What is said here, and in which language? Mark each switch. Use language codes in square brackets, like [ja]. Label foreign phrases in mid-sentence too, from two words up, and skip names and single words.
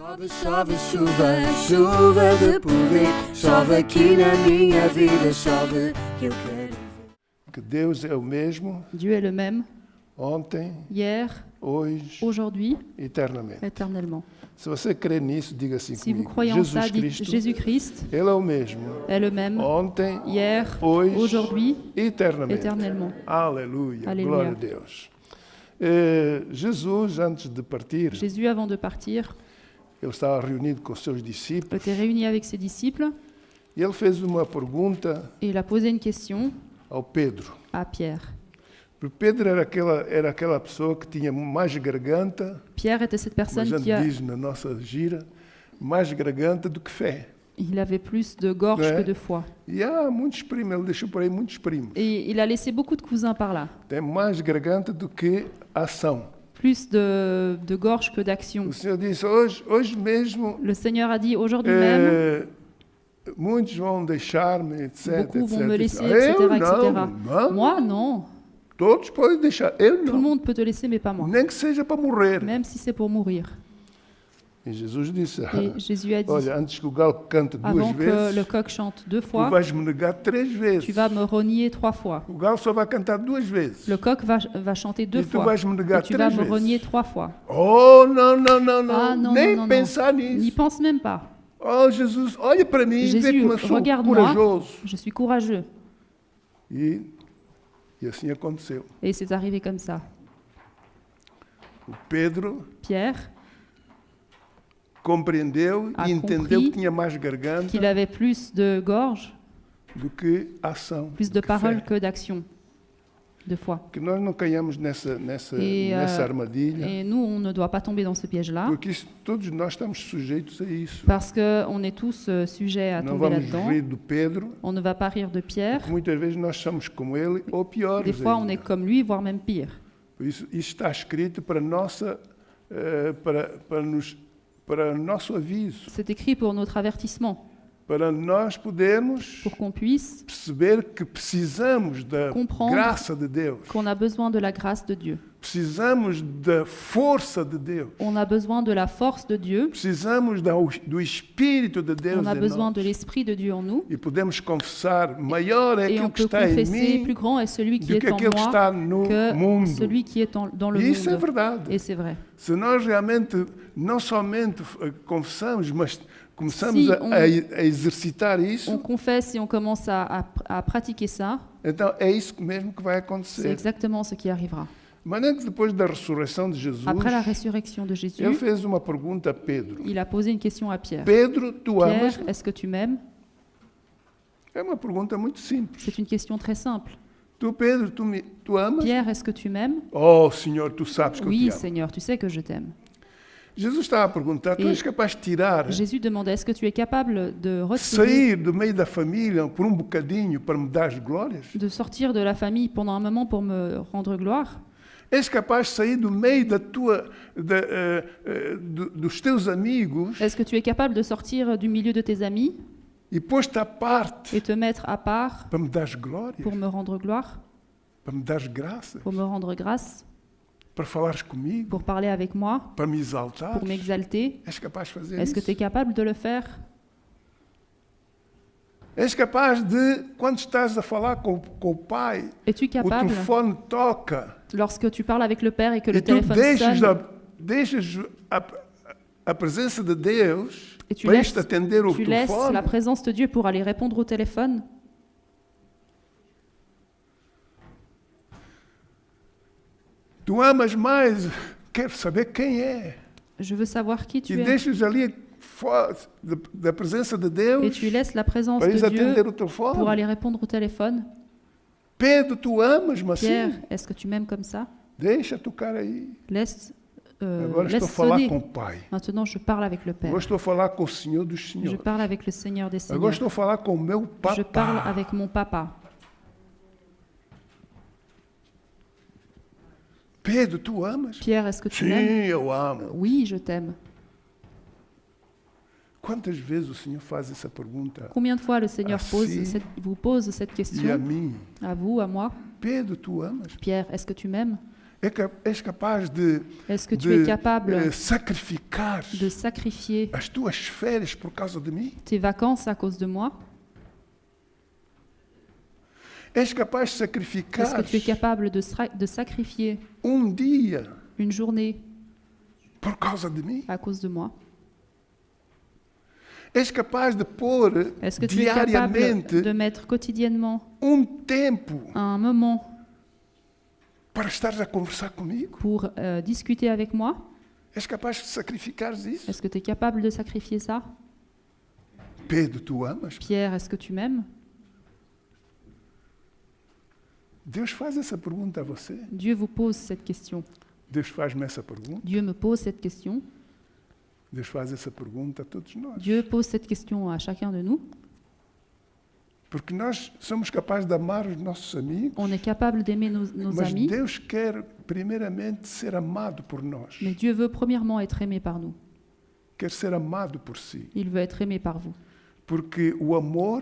[pt] Chove, chuva, chuva de poder. Chove aqui na minha vida, chove que eu quero. Que Deus é o mesmo [fr] Dieu est le même, [pt] ontem, [fr] hier, [pt] hoje, [fr] aujourd'hui, [pt] eternamente. [fr] éternellement. [pt] Se você crê nisso, diga assim [fr] Si vous [pt] comigo. [fr] croyez en ça, [pt] Jesus [fr] dites [pt] Cristo, [fr] Jésus-Christ [pt] Ele é o mesmo [fr] est le même, [pt] ontem, [fr] hier, [pt] hoje, [fr] aujourd'hui, [pt] eternamente. [fr] éternellement. [pt] Aleluia, Aleluia. glória a Deus. Jesus, antes de partir, [fr] Jésus, avant de partir, [pt] ele estava reunido com os seus discípulos [fr] était réuni avec ses disciples [pt] e ele fez uma pergunta [fr] et il a posé une question [pt] ao Pedro. [fr] à Pierre. [pt] Porque Pedro era aquela pessoa que tinha mais garganta, [fr] Pierre était cette [pt] como a [fr] personne [pt] gente [fr] qui a, [pt] diz na nossa gira, mais garganta do que fé. [fr] il avait plus de gorge Ouais. que de foi. [pt] E há muitos primos, ele deixou por aí muitos primos. [fr] Et il a laissé beaucoup de cousins par là. [pt] Tem mais garganta do que ação. [fr] Plus de gorge que d'action. [pt] O Senhor disse, hoje mesmo, [fr] Le Seigneur a dit, aujourd'hui même, [pt] muitos vão deixar-me, etc. [fr] beaucoup vont me laisser, etc. etc., etc. [pt] Não. [fr] Moi, non. [pt] Todos podem deixar, eu [fr] Tout le [pt] não. [fr] monde peut te laisser, mais pas moi. [pt] Nem que seja para morrer. [fr] Même si c'est pour mourir. [pt] E Jesus disse, [fr] Et Jésus a dit, [pt] olha, antes que o galo cante duas [fr] avant que le [pt] vezes, [fr] coq chante 2 [pt] tu [fr] fois, [pt] vais me negar 3 vezes. [fr] tu vas me renier 3 fois. [pt] O galo só vai cantar 2 vezes. [fr] Le coq va chanter 2 [pt] E tu [fr] fois. [pt] vais me negar [fr] Et tu vas 3 me [pt] vezes. [fr] renier 3 fois. [pt] Oh, não, não, não, não. [fr] Ah, non, [pt] Nem [fr] non, non, [pt] pensar [fr] non. N'y [pt] nisso. [fr] pense même pas. [pt] Oh, Jesus, olha para mim, vê [fr] Jésus, [pt] como eu sou [fr] regarde-moi, [pt] corajoso. [fr] je suis courageux. [pt] E assim aconteceu. [fr] Et c'est arrivé comme ça. [pt] O Pedro [fr] Pierre [pt] compreendeu A e entendeu [fr] compris [pt] que tinha mais garganta [fr] qu'il avait plus de gorge, [pt] do que ação. [fr] plus de [pt] que [fr] parole [pt] fé. [fr] que d'action, de foi. [pt] Que nós não caiamos nessa E, armadilha, [fr] Et nous, on ne doit pas tomber dans ce piège-là, [pt] porque todos nós estamos sujeitos a isso. [fr] parce qu'on est tous sujets à [pt] Não [fr] tomber [pt] vamos [fr] là-dedans. [pt] rir do Pedro, [fr] On ne va pas rire de Pierre. [pt] porque muitas vezes nós somos como ele ou piores [fr] Des fois, on [pt] ainda. [fr] est comme lui, voire même pire. [pt] Por isso está escrito para nossa para nosso aviso, [fr] C'est écrit pour notre avertissement, [pt] para nós podermos [fr] pour qu'on puisse [pt] perceber que precisamos da [fr] Comprendre. [pt] graça de Deus, [fr] qu'on a besoin de la grâce de Dieu. [pt] precisamos da força de Deus, [fr] On a besoin de la force de Dieu. [pt] precisamos do Espírito de Deus [fr] On a [pt] em [fr] besoin [pt] nós. [fr] de l'Esprit de Dieu en nous. [pt] E podemos confessar, maior é [fr] Et on [pt] aquilo que [fr] peut [pt] está em [fr] confesser, [pt] mim [fr] plus grand est celui qui [pt] do que [fr] est en [pt] aquele que [fr] moi [pt] está no [fr] que [pt] mundo. [fr] celui qui est dans le [pt] E isso é [fr] monde. [pt] verdade. [fr] Et c'est vrai. [pt] Se nós realmente não somente confessamos, mas começamos [fr] Si [pt] a exercitar [fr] On [pt] isso, [fr] confesse et on commence à pratiquer ça, [pt] então é isso mesmo que vai [fr] c'est [pt] acontecer. [fr] exactement ce qui arrivera. [pt] De maneira que depois da ressurreição de Jesus, [fr] Après la résurrection de Jésus, [pt] ele fez uma pergunta a Pedro. [fr] il a posé une question à Pierre. [pt] Pedro, tu amas? [fr] Pierre, est-ce que tu m'aimes? [pt] É uma pergunta muito simples. [fr] C'est une question très simple. [pt] Tu, Pedro, tu amas? [fr] Pierre, est-ce que tu m'aimes? [pt] Oh, Senhor, tu sabes que eu [fr] Oui, [pt] te amo. [fr] Seigneur, tu sais que je t'aime. [pt] Jesus estava a perguntar, tu E és capaz de tirar, [fr] Jésus demandait, est-ce que tu es capable de retirer, [pt] sair do meio da família por bocadinho para me dar glórias? [fr] de sortir de la famille pendant un moment pour me rendre gloire? [pt] És capaz de sair do meio dos teus amigos [fr] Est-ce que tu es capable de sortir du milieu de tes amis [pt] e pôr-te à parte [fr] et te mettre à part [pt] para me dar glórias, [fr] pour me rendre gloire, [pt] para me dar graça, [fr] pour me rendre grâce, [pt] para falares comigo, [fr] pour parler avec moi, [pt] para me exaltar? [fr] pour m'exalter? [pt] És capaz de fazer [fr] Est-ce que [pt] isso? [fr] tu es capable de le faire? [pt] És capaz de, quando estás a falar com o pai, [fr] Es-tu [pt] o [fr] capable, [pt] telefone toca [fr] lorsque tu parles avec le Père et que [pt] e [fr] le [pt] tu [fr] téléphone sonne, [pt] deixas a presença de Deus [fr] et tu [pt] para [fr] laisses, [pt] isto atender o [fr] tu laisses [pt] telefone? [fr] la présence de Dieu pour aller répondre au téléphone? [pt] Tu amas mais, quero saber quem é. [fr] Je veux savoir qui [pt] E [fr] tu es. [pt] deixas ali fora da presença de [fr] Et [pt] Deus [fr] tu laisses la présence [pt] para ires [fr] de [pt] atender [fr] Dieu [pt] o telefone. [fr] pour aller répondre au téléphone. [pt] Pedro, tu amas-me assim? [fr] Pierre, est-ce que tu m'aimes comme ça? [pt] Deixa tocar aí. [fr] Laisse, [pt] Agora estou a [fr] laisse [pt] falar [fr] sonner. [pt] com o Pai. [fr] Maintenant, je parle avec le Père. [pt] Agora estou a falar com o Senhor dos [fr] Je [pt] Senhores. [fr] parle avec le Seigneur des [pt] Agora [fr] Seigneurs. [pt] estou a falar com o meu [fr] Je parle [pt] Papa. [fr] avec mon Papa. [pt] Pedro, tu amas? [fr] Pierre, est-ce que tu [pt] Sim, [fr] m'aimes? [pt] eu amo. [fr] Oui, je t'aime. [pt] Quantas vezes o Senhor faz essa pergunta [fr] Combien de fois le Seigneur [pt] Assim. [fr] vous pose cette [pt] e a [fr] question? [pt] mim? [fr] À vous, à moi? [pt] Pedro, tu amas? [fr] Pierre, est-ce que tu m'aimes? [pt] És capaz de, [fr] Est-ce que tu es [pt] de [fr] capable [pt] sacrificar [fr] de sacrifier [pt] as tuas férias por causa de mim? [fr] tes vacances à cause de moi? [pt] És capaz de [fr] Est-ce [pt] sacrificar [fr] que tu es capable de sacrifier [pt] dia [fr] une journée [pt] por causa de mim? [fr] à cause de moi? [pt] És capaz de pôr [fr] Est-ce que tu es capable [pt] diariamente [fr] de mettre quotidiennement [pt] tempo [fr] un moment [pt] para estares a conversar comigo? [fr] pour discuter avec moi? [pt] És capaz de sacrificar isso? [fr] Est-ce que tu es capable de sacrifier ça? [pt] Pedro, tu amas? [fr] Pierre, est-ce que tu m'aimes? [pt] Deus faz essa pergunta a você. [fr] Dieu vous pose cette question. [pt] Deus faz-me essa pergunta. [fr] Dieu me pose cette question. [pt] Deus faz essa pergunta a todos nós. [fr] Dieu pose cette question à chacun de nous. [pt] Porque nós somos capazes de amar os nossos amigos, [fr] On est capable d'aimer nos [pt] mas [fr] amis, [pt] Deus quer primeiramente ser amado por nós. [fr] mais Dieu veut premièrement être aimé par nous. [pt] Quer ser amado por si. [fr] Il veut être aimé par vous. [pt] Porque o amor